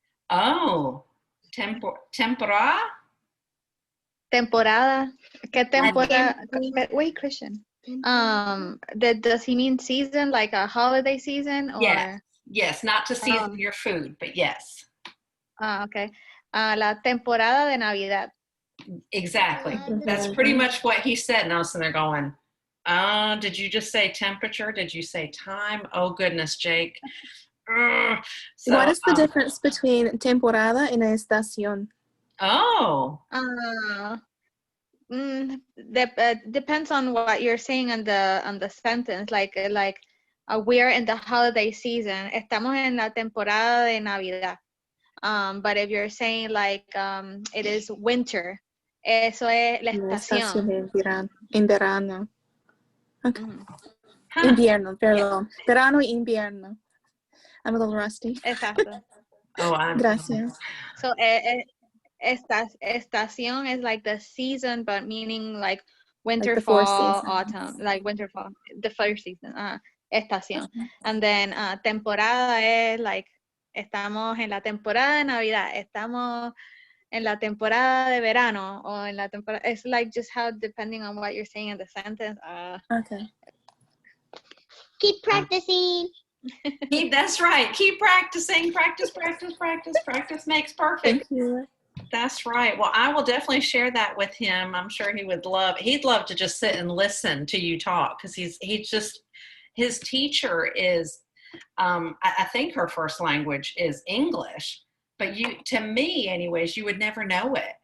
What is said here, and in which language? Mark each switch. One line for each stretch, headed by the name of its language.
Spanish: Oh, temporada? Temporada. ¿Qué temporada?
English: Wait,
Spanish: Christian.
English: Does he mean season, like a holiday season, or? Yes. Not to season your food, but yes. Okay.
Spanish: La temporada de Navidad.
English: Exactly. That's pretty much what he said. And I was sitting there going, did you just say temperature? Did you say time? Oh, goodness, Jake. So, what is the difference between temporada and estación? Oh. Depends on what you're saying on the sentence. Like we're in the holiday season.
Spanish: Estamos en la temporada de Navidad.
English: But if you're saying like it is winter,
Spanish: eso es la estación. En verano.
English: Okay. Huh.
Spanish: Invierno, perdón.
English: Yeah.
Spanish: Verano y invierno.
English: I'm a little rusty.
Spanish: Exacto. Oh, Gracias.
English: So estación is like the season, but meaning like winter, like fall, autumn, like winter, fall, the first season.
Spanish: Estación.
English: And then
Spanish: temporada es
English: like
Spanish: estamos en la temporada de Navidad, estamos en la temporada de verano, o en la temporada.
English: It's like just how depending on what you're saying in the sentence. Okay. Keep practicing. That's right. Keep practicing. Practice makes perfect. Thank you. That's right. Well, I will definitely share that with him. I'm sure he'd love to just sit and listen to you talk, because his teacher is, I think her first language is English, but to me anyways, you would never know it.